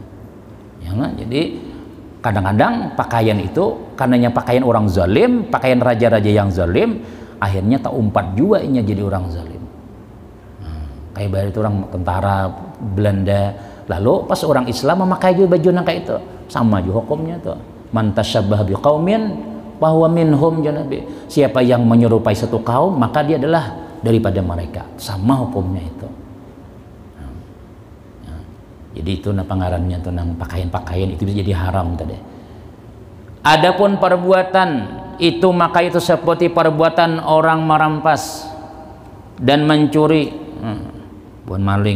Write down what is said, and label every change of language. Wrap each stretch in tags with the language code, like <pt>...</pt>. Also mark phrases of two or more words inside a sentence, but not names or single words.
<bjn>Ya, nah, jadi kadang-kadang pakaian itu karenanya pakaian orang zalim, pakaian raja-raja yang zalim, akhirnya tak umpat juga inya jadi orang zalim. Nah, kayak baru itu orang tentara Belanda, lalu pas orang Islam memakai juga baju nang kayak itu, sama juga hukumnya tuh.</bjn> <ar>Man tasyabbaha biqaumin bahwa minhum janabi.</ar> <id>Siapa yang menyerupai satu kaum maka dia adalah daripada mereka, sama hukumnya itu. Nah, jadi itu pengarannya tentang pakaian-pakaian itu bisa jadi haram tadi. Adapun perbuatan itu maka itu seperti perbuatan orang merampas dan mencuri, bukan maling,</id>